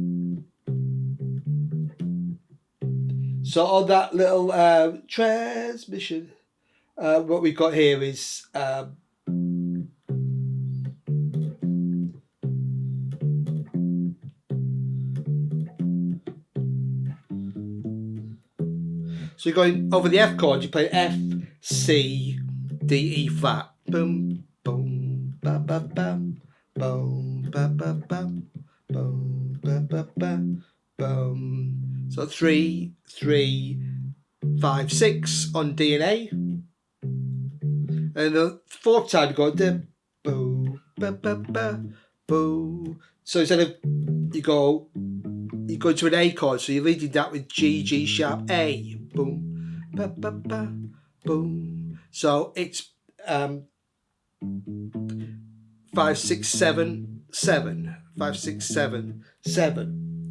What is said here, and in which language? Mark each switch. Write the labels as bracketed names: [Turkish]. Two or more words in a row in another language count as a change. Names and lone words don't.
[English] So on that little transmission, what we've got here is so you're going over the F chord, you play F, C, D, E flat. Boom, boom, ba ba bam, boom, ba ba bam, boom, ba ba bam, boom. So 3, 3, 5, 6 on D and A. And the fourth time you go da, boo, ba ba ba, boo. So instead of you go to an A chord, so you're leading that with G, G sharp, A, boom, ba ba ba, boom. So it's 5, 6, 7, 7, 5, 6, 7, 7.